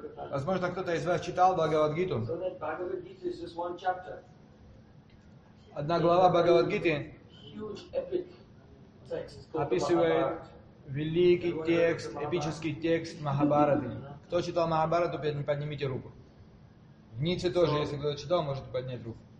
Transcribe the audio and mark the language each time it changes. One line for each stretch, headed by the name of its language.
Russian: Возможно, кто-то из вас читал Бхагавад Гиту.
English: So that Bhagavad Gita is just one chapter.
Russian: Одна глава Бхагавад Гиты.
English: Huge epic text.
Russian: Описывает великий текст, эпический текст Махабхараты. Кто читал Махабхарату, поднимите руку. В Ницце тоже, если кто-то читал, можете поднять руку.